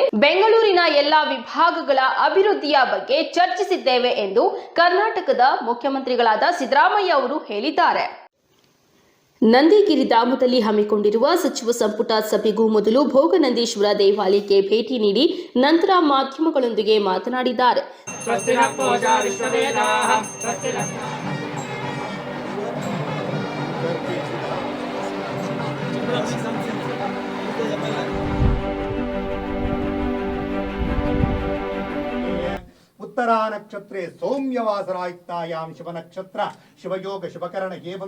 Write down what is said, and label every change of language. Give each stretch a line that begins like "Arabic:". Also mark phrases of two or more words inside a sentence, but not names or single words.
Kannada: ಬೆಂಗಳೂರಿನ ಎಲ್ಲಾ ವಿಭಾಗಗಳ ಅಭಿವೃದ್ಧಿಯ ಬಗ್ಗೆ ಚರ್ಚಿಸಿದ್ದೇವೆ ಎಂದು ಕರ್ನಾಟಕದ ಮುಖ್ಯಮಂತ್ರಿಗಳಾದ ಸಿದ್ದರಾಮಯ್ಯ ಅವರು ಹೇಳಿದ್ದಾರೆ. ನಂದಿಗಿರಿಧಾಮದಲ್ಲಿ ಹಮ್ಮಿಕೊಂಡಿರುವ ಸಚಿವ ಸಂಪುಟ ಸಭೆಗೂ ಮೊದಲು ಭೋಗನಂದೀಶ್ವರ ದೇವಾಲಯಕ್ಕೆ ಭೇಟಿ ನೀಡಿ ನಂತರ ಮಾಧ್ಯಮಗಳೊಂದಿಗೆ ಮಾತನಾಡಿದ್ದಾರೆ.
Sanskrit: उत्तरा नक्षत्रे सौम्यवासरायुक्तायां शिव नक्षत्र शिवयोग शिवकर्ण एवं